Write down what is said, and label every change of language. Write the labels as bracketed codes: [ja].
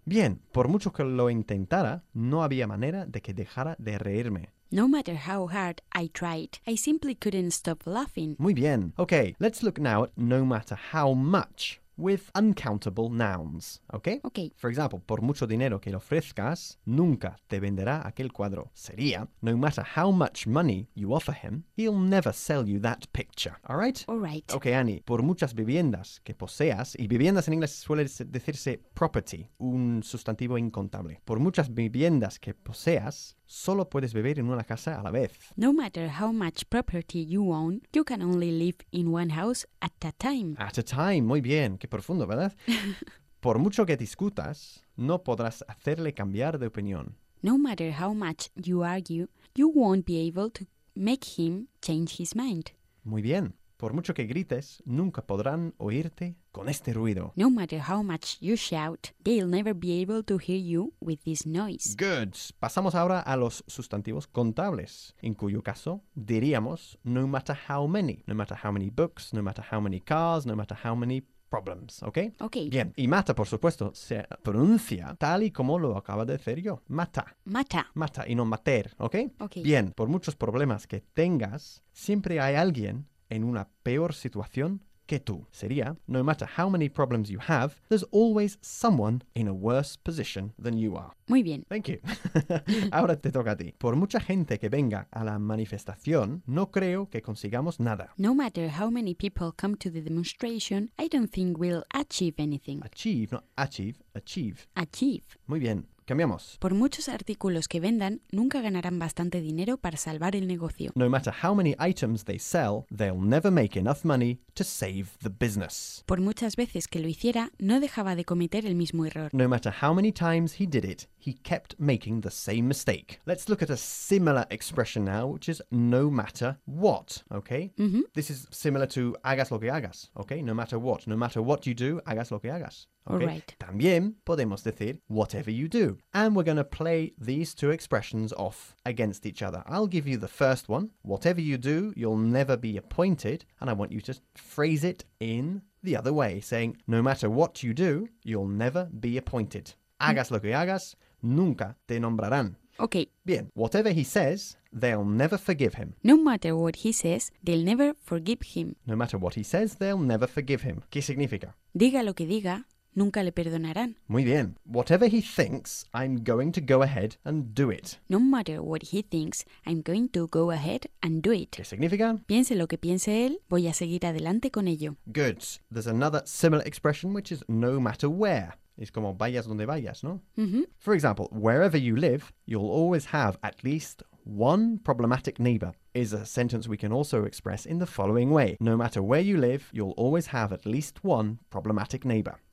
[es] Bien, por mucho que lo intentara, no había manera de que dejara de reírme. [en] No matter how hard I tried, I simply couldn't stop laughing. [es] Muy bien. [en] Okay, let's look now at no matter how much with uncountable nouns, okay? Okay. For example, [es] por mucho dinero que le ofrezcas, nunca te venderá aquel cuadro. Sería, [en] no matter how much money you offer him, he'll never sell you that picture. All right? All right. [es] Okay, Annie, por muchas viviendas que poseas, y viviendas en inglés suele decirse property, un sustantivo incontable. Por muchas viviendas que poseas, solo puedes vivir en una casa a la vez. [en] No matter how much property you own, you can only live in one house at a time. At a time, [es] muy bien. Qué profundo, ¿verdad? Por mucho que discutas, no podrás hacerle cambiar de opinión. [en] No matter how much you argue, you won't be able to make him change his mind. [es] Muy bien. Por mucho que grites, nunca podrán oírte con este ruido. [en] No matter how much you shout, they'll never be able to hear you with this noise. Good. [es] Pasamos ahora a los sustantivos contables, en cuyo caso diríamos [en] no matter how many. No matter how many books, no matter how many cars, no matter how many problems, okay? Okay. [es] Bien. Y mata, por supuesto, se pronuncia tal y como lo acaba de decir yo. [en] Mata. Mata. [es] Mata y no mater, okay? [en] Okay. [es] Bien. Por muchos problemas que tengas, siempre hay alguien en una peor situación que tú. Sería, [en] no matter how many problems you have, there's always someone in a worse position than you are. [es] Muy bien. [en] Thank you. [es] Ahora te toca a ti. Por mucha gente que venga a la manifestación, no creo que consigamos nada. [en] No matter how many people come to the demonstration, I don't think we'll achieve anything. Achieve, not achieve, achieve. Achieve. [es] Muy bien. Cambiamos. Por muchos artículos que vendan, nunca ganarán bastante dinero para salvar el negocio. [en] No matter how many items they sell, they'll never make enough money to save the business. [es] Por muchas veces que lo hiciera, no dejaba de cometer el mismo error. [en] No matter how many times he did it, he kept making the same mistake. Let's look at a similar expression now, which is no matter what, okay? Mm-hmm. This is similar to [es] hagas lo que hagas, [en] okay? No matter what. No matter what you do, hagas lo que hagas. Okay. All right. [es] También podemos decir [en] whatever you do. And we're going to play these two expressions off against each other. I'll give you the first one. Whatever you do, you'll never be appointed. And I want you to phrase it in the other way, saying, no matter what you do, you'll never be appointed. [es] Hagas lo que hagas, nunca te nombrarán. [en] Okay. [es] Bien. [en] Whatever he says, they'll never forgive him. No matter what he says, they'll never forgive him. No matter what he says, they'll never forgive him. [es] ¿Qué significa? Diga lo que diga, nunca le perdonarán. Muy bien. [en] Whatever he thinks, I'm going to go ahead and do it. No matter what he thinks, I'm going to go ahead and do it. [es] ¿Qué significa? Piense lo que piense él, voy a seguir adelante con ello. [en] Good. There's another similar expression, which is no matter where. [es] Es como vayas donde vayas, ¿no? Mm-hmm. [en] For example, wherever you live, you'll always have at least one problematic neighbor. Is a sentence we can also express in the following way. No matter where you live, you'll always have at least one problematic neighbor.